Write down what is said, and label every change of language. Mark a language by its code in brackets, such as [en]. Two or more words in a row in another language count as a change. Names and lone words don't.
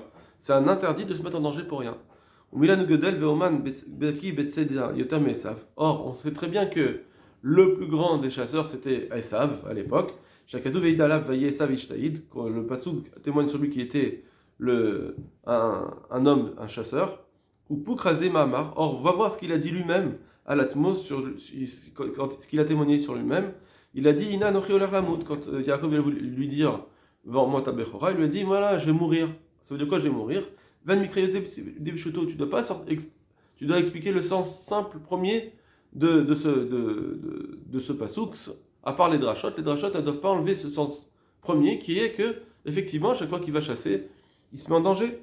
[fr] C'est un interdit de se mettre en danger pour rien. Or, on sait très bien que le plus grand des chasseurs, c'était Esav à l'époque. Le passouk témoigne sur lui qui était un homme, un chasseur. Or, on va voir ce qu'il a dit lui-même à l'Atmos, ce qu'il a témoigné sur lui-même. Il a dit [he] הנה אנכי הולך למות. [fr] Quand Yaakov a voulu lui dire vends-moi ta bechora, il lui a dit voilà, je vais mourir. Ça veut dire quoi, je vais mourir? Tu dois expliquer le sens simple premier de ce passouk. À part les drachot, elles ne doivent pas enlever ce sens premier qui est que, effectivement, chaque fois qu'il va chasser, il se met en danger.